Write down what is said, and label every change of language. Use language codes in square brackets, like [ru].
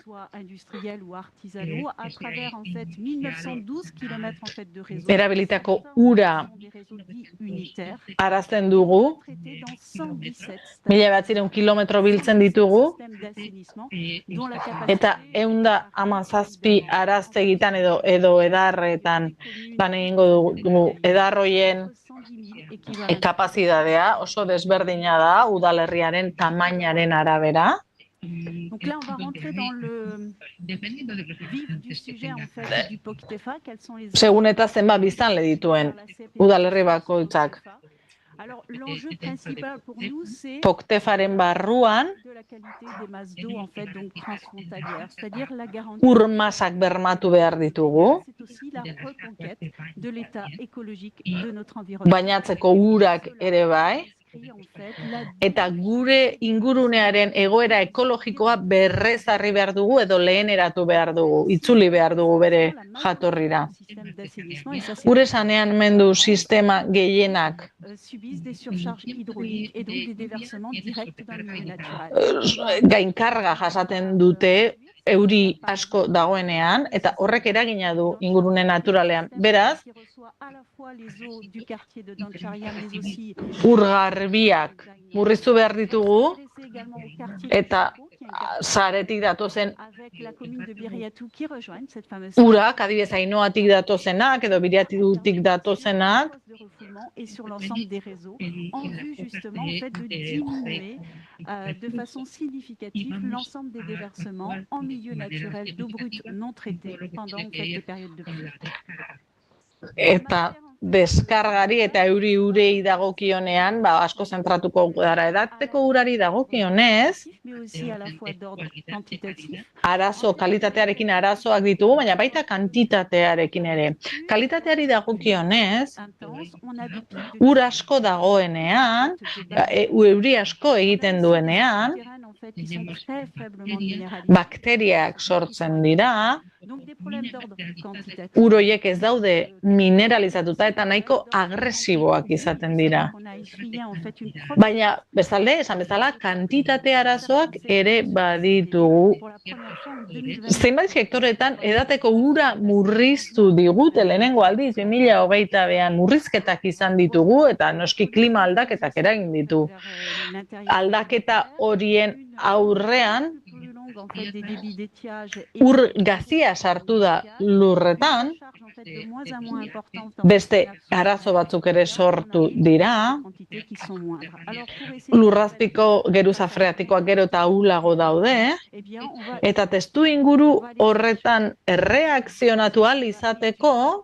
[fr] soit industriels ou artisanaux, à travers en fait 1912 kilomètres en fait de réseaux. [eu] erabilitako ura [fr] Des réseaux dits unitaires, [eu] arazten dugu, [fr] traités dans 117 [eu] 1.900 kilometro biltzen ditugu, [fr] systèmes d'assainissement, dont la capacité [eu] eta 117 arazte egitan edo edarretan lan egingo dugu edarroien [fr] 110 000 équivalents. [eu] kapazitatea oso desberdina da udalerriaren tamainaren arabera. [fr] Donc là, on va rentrer dans le vif du sujet en fait du POCTEFA. Quels sont les [eu] Segun eta zenbat biztanle dituen udalerri bakoitzak. [fr] Alors l'enjeu principal pour nous, c'est [eu] POCTEFaren barruan [fr] de la qualité des masses d'eau en fait donc transfrontalières, c'est-à-dire la garantie. [eu] ur masak bermatu behar ditugu, [fr] C'est aussi la reconquête de l'état écologique de notre environnement. [eu] bainatzeko urak ere bai, [fr] En fait, la [eu] eta gure ingurunearen egoera ekologikoa berrezarri behar dugu edo leheneratu behar dugu, itzuli behar dugu bere jatorrira. [fr] système d'assainissement et ça c'est [eu] Gure saneamendu sistema gehienak [fr] subissent des surcharges hydrauliques et donc des déversements directs dans le milieu naturel. [eu] gainkarga jasaten dute euri asko dagoenean, eta horrek eragina du ingurune naturalean. Beraz, [fr] Qui reçoit à la fois les eaux du quartier de Dancharia, mais aussi [eu] ur garbiak murriztu behar ditugu, [fr] s'adresser également au quartier [eu] eta [fr] de Chico, qui est un quartier [eu] zaretik datozen [fr] avec la commune de Biriatou qui rejoignent cette fameuse [eu] urak, adibidez Ainoatik datozenak edo Biriatutik datozenak, [fr] de refoulement et sur l'ensemble des réseaux en vue justement en fait de diminuer de façon significative l'ensemble des déversements en milieu naturel d'eau brute non traitée pendant en fait des périodes de pluie. [eu] eta deskargari eta euri-urei dagokionean, asko zentratuko gara edateko urari dagokionez, [fr] Mais aussi à la fois d'ordre quantitatif. [eu] arazo, kalitatearekin arazoak ditugu, baina baita kantitatearekin ere. Kalitateari dagokionez, [fr] Intense, on a des pics de [eu] ur asko dagoenean, euri asko egiten duenean, [fr] terrain, en fait, qui sont très faiblement minéralisés. [eu] bakteriak sortzen dira, [fr] Donc des problèmes d'ordre quantitatif. [eu] ur horiek ez daude mineralizatuta eta nahiko agresiboak izaten dira. [fr] On a essuyé en fait une première [eu] Baina, bestalde, esan bezala, kantitate arazoak ere baditugu. [fr] pour la première fois en 2020. [eu] Zenbait sektoretan edateko ura murriztu digute lehenengo aldiz 2022an murrizketak izan ditugu eta noski klima aldaketak eragin ditu. [fr] vers, l'intérieur. [eu] Aldaketa horien aurrean [fr] Plus longue, en fait, des débits d'étiage et [eu] ur gazia sartu da lurretan, [fr] charge, en fait, de moins en moins importante dans [eu] beste arazo batzuk ere sortu dira, [fr] quantités qui sont moindres. Alors pour essayer [eu] lurrazpiko geruza freatikoak gero eta ahulago daude, [fr] eh bien on va [eu] eta testu inguru horretan erreakzionatu ahal izateko